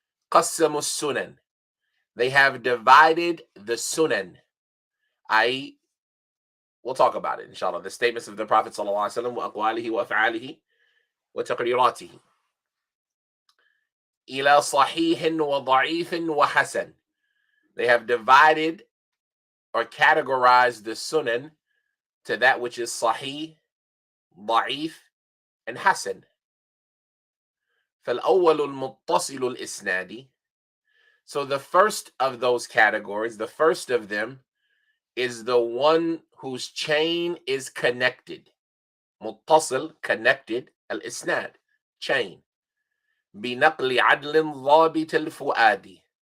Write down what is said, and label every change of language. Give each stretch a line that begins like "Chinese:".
Arabic: قسموا السنن,
English: they have divided the sunan, we'll talk about it, inshallah, the statements of the Prophet sallallahu alaihi wasallam,
Arabic: وأقواله وأفعاله وتقريراته. إلى صحيح وضعيف وحسن,
English: they have divided or categorized the sunan to that which is Sahih, Da'if, and Hasan.
Arabic: فالأول المتصل الإسنادي.
English: So the first of those categories, the first of them, is the one whose chain is connected. متصل, connected, الإسناد, chain.
Arabic: بنقل عدل ضابط الفؤاد.